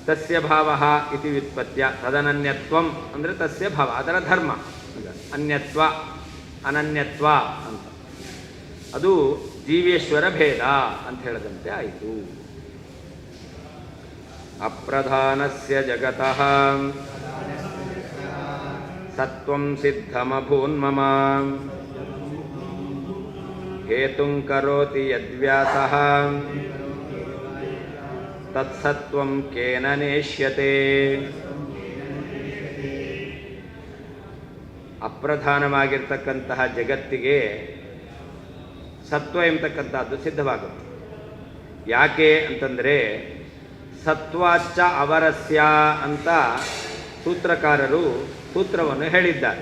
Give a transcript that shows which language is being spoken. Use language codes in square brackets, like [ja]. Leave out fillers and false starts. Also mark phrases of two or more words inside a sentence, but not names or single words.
[sa] ತಸ್ಯ ಭಾವಃ ಇತಿ ವ್ಯುತ್ಪತ್ಯ ತದನನ್ಯತ್ವಂ [kn] ಅಂದರೆ ತಸ್ಯ ಭಾವ ಅದರ ಧರ್ಮ ಅನ್ಯತ್ವ ಅನನ್ಯತ್ವ ಅಂತ ಅದು ಜೀವೇಶ್ವರ ಭೇದ ಅಂತ ಹೇಳದಂತೆ ಆಯಿತು. [sa] ಅಪ್ರಧಾನಸ್ಯ ಜಗತಃ ಸತ್ವಂ ಸಿದ್ಧಮಭೂನ್ಮಮ ಹೇತುಂ ಕರೋತಿ ಯದ್ವ್ಯಾಸಃ ತತ್ಸತ್ವಂ ಕೇನ ನೇಷ್ಯತೆ. [kn] ಅಪ್ರಧಾನವಾಗಿರ್ತಕ್ಕಂತಹ ಜಗತ್ತಿಗೆ ಸತ್ವ ಎಂಬತಕ್ಕಂಥದ್ದು ಸಿದ್ಧವಾಗುತ್ತೆ. ಯಾಕೆ ಅಂತಂದರೆ [sa] ಸತ್ವಾಚ್ಚ ಅವರಸ್ಯ [kn] ಅಂತ ಸೂತ್ರಕಾರರು ಸೂತ್ರವನ್ನು ಹೇಳಿದ್ದಾರೆ.